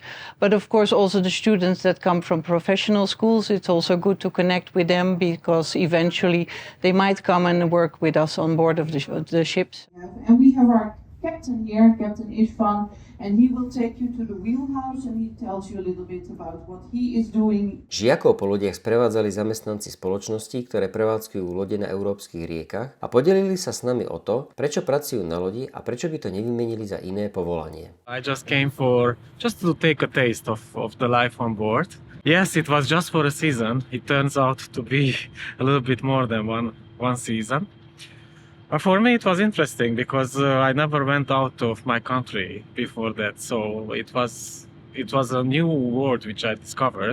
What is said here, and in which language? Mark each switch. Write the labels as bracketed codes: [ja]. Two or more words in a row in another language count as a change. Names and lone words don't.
[en] But of course, also the students that come from professional schools, it's also good to connect with them because eventually they might come and work with us on board of the ships. And we have our captain here, Captain Ishvan, and he will take you to the wheelhouse and he tells you a little bit about what he is doing. [sk] Žiakov po lodiach sprevádzali zamestnanci spoločností, ktoré prevádzkujú lode na európskych riekach a podelili sa s nami o to, prečo pracujú na lodi a prečo by to nevymenili za iné povolanie. [en] I just came for just to take a taste of the life on board. Yes, it was just for a season. It turns out to be a little bit more than one season. For me, it was interesting because I never went out of my country before that, so it was a new world which I discovered.